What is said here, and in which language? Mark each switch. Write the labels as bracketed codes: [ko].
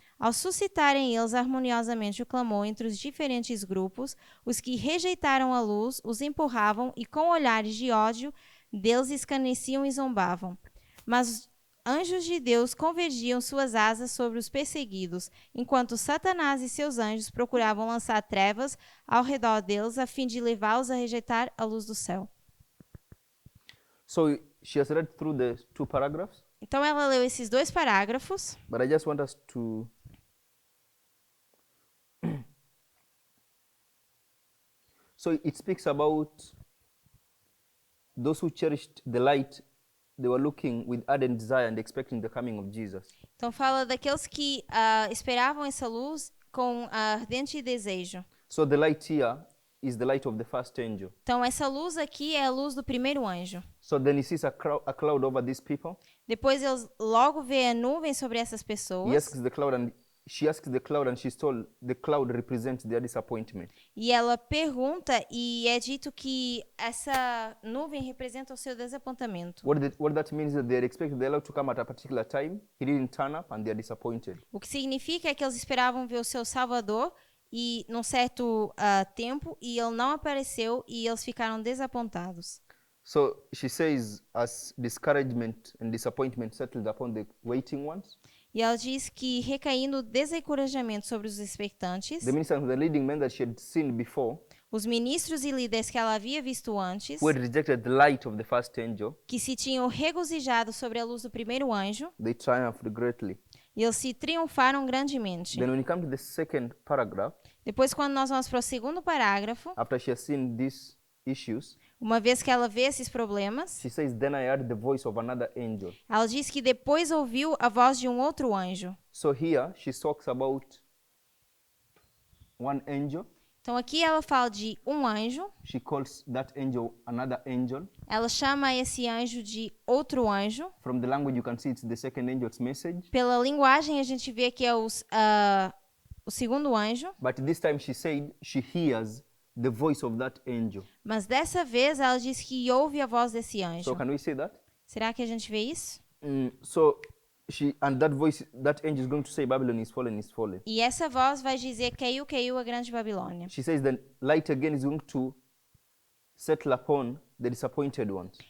[pt] Ao suscitarem eles harmoniosamente o clamor entre os diferentes grupos, os que rejeitaram a luz os empurravam e com olhares de ódio deles escarneciam e zombavam. Mas anjos de Deus convergiam suas asas sobre os perseguidos, enquanto Satanás e seus anjos procuravam lançar trevas ao redor deles a fim de levá-los a rejeitar a luz do céu. [en] So she has read through the 2 paragraphs, [pt] Então ela leu esses 2 parágrafos, [en] but I just want us to so it speaks about those who cherished the light. They were looking with ardent desire and expecting the coming of Jesus. [pt] então fala daqueles que esperavam essa luz com ardente desejo. [en] So the light here is the light of the first angel. [pt] Então essa luz aqui é a luz do primeiro anjo. [en] So then he sees a cloud over these people. [pt] Depois eles logo vê a nuvem sobre essas [en] He [pt] pessoas. [en] asks the cloud and she asks the cloud and she's told the cloud represents their disappointment. [pt] E ela pergunta e é dito que essa nuvem representa o seu desapontamento. [en] What that means is that they expected the Lord to come at a particular time. He didn't turn up and they are disappointed. [pt] O que significa é que eles esperavam ver o seu Salvador e num certo tempo e ele não apareceu e eles ficaram desapontados. [en] So she says, as discouragement and disappointment settled upon the waiting ones, [pt] E ela diz que recaindo o desencorajamento sobre os expectantes, [en] the ministers and the leading men that she had seen before, [pt] os ministros e líderes que ela havia visto antes, [en] who had rejected the light of the first angel, [pt] que se tinham regozijado sobre a luz do primeiro anjo, [en] they triumphed greatly. [pt] e eles se triunfaram grandemente. [en] Then when you come to the second paragraph, [pt] Depois, quando nós vamos para o segundo parágrafo, [en] after she has seen these issues, [pt] uma vez que ela vê esses problemas, [en] she says, then I heard the voice of another angel. [pt] ela diz que depois ouviu a voz de um outro anjo. [en] So here she talks about one angel. [pt] Então aqui ela fala de um anjo, [en] She calls that angel another angel. [pt] ela chama esse anjo de outro anjo. [en] From the language, you can see it's the second angel's message. [pt] Pela linguagem a gente vê que é o segundo anjo, [en] But this time she said she hears the voice of that angel. [pt] mas dessa vez ela diz que ouve a voz desse anjo. [en] So can we say that? [pt] Será que a gente vê isso? [en] So that voice, that angel is going to say Babylon is fallen, is fallen. [pt] E essa voz vai dizer: caiu, caiu a grande Babilônia. [en] She says then light again is going to settle upon the disappointed ones.